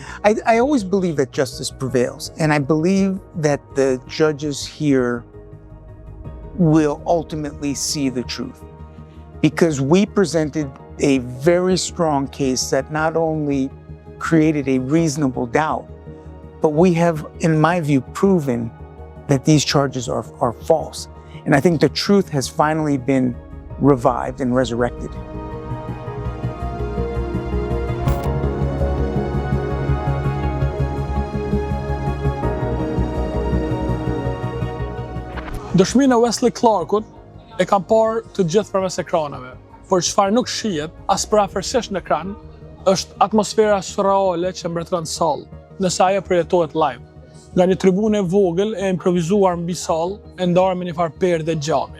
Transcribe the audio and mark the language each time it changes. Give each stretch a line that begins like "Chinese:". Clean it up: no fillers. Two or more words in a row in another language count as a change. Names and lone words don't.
English: I always believe that justice prevails, and I believe that the judges here will ultimately see the truth, because we presented a very strong case that not only created a reasonable doubt, but we have, in my view, proven that these charges are false. And I think the truth has finally been revived and resurrected.
Albanian: Dëshminë e Wesley Clarkut e kam parë të gjithë përmes ekraneve, por çfarë nuk shihet as për afërsisht në ekran është atmosfera surreale që mbretëron sallë, nëse ajo projetohet live, nga një tribunë e vogël e improvizuar mbi sallë e ndarë me një farë perde gjami.